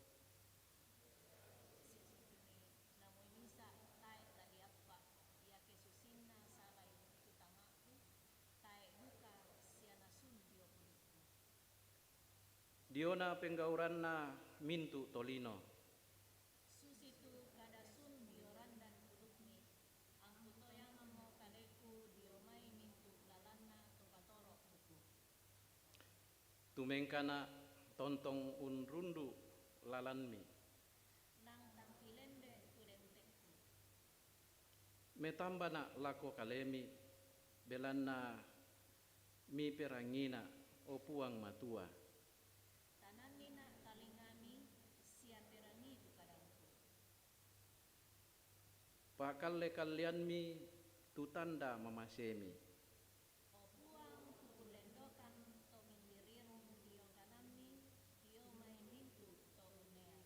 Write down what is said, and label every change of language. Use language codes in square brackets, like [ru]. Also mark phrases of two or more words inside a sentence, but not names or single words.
[sda] Namoy misa tae tadi apa, ia kesusinna salai tutamaku, tae buka sia nasun diopulitku. Diona penggauranna mintu tolino. Susitu kada sun diorandan pulukmi, ang tutoyangamo kaleku diomay mintu lalanna topatoro buku. Tumengkana tontong unrundu lalanmi. Nang tampilende tudenteku. Metambana lako kalemi belanna mi perangina opuang matua. Tananina talingami sia perangi tukadangku. Pakalle kalianmi tutanda mamasemi. Opuang kukulendokan to mindirirung diokanami diomay mintu to unean.